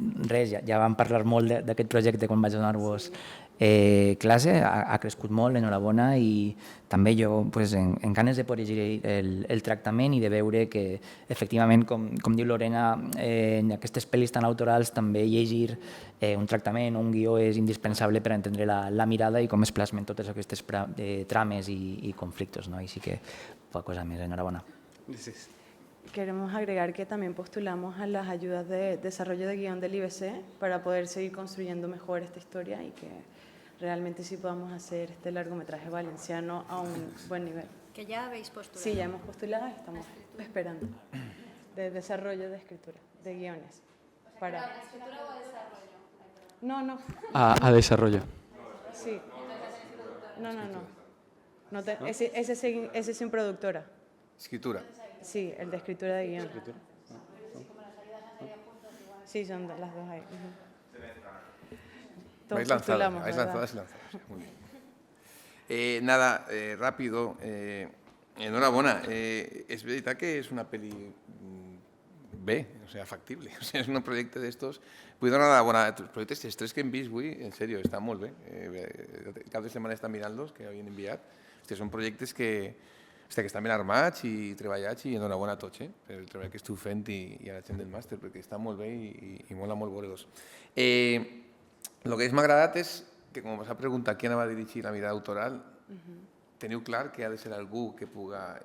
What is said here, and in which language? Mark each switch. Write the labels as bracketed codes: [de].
[ca] res, ja vam parlar molt d'aquest projecte quan vaig donar-vos classe, ha crescut molt, enhorabona, i també jo en ganes de poder llegir el tractament i de veure que efectivament, com diu Lorena, en aquestes pel·lis tan autorals també llegir un tractament o un guió és indispensable per entendre la mirada i com es plasmen totes aquestes trames i conflictos, ¿no? Així que poca cosa més, enhorabona. Gràcies. [es] Queremos agregar que también postulamos a las ayudas de desarrollo de guión del IBC para poder seguir construyendo mejor esta historia y que realmente sí podamos hacer este largometraje valenciano a un buen nivel. Que ya habéis postulado. Sí, ya hemos postulado y estamos esperando. De desarrollo de escritura, de guiones. ¿Para escritura o desarrollo? No. A desarrollo. Sí. No. Ese es sin productora. Escritura. Sí, el de escritura de guión. Sí, son las dos ahí. Vais lanzadas. Muy bien. Nada, rápido. Enhorabuena. Es verdad que es una peli B, o sea, factible. O sea, es un proyecto d'estos. [ca] Vull donar enhorabona a tots projectes. Els tres que hem vist avui, en sèrio, estan molt bé. Cap de setmana estan mirant-los, que havien enviat. Hòstia, són projectes que estan ben armats i treballats, i enhorabona a tots per el treball que esteu fent i a la gent del màster, perquè estan molt bé i mola molt veure-los. El que m'ha agradat és que, com vas a preguntar qui anava a dirigir la mirada autoral, teniu clar que ha de ser algú que puga...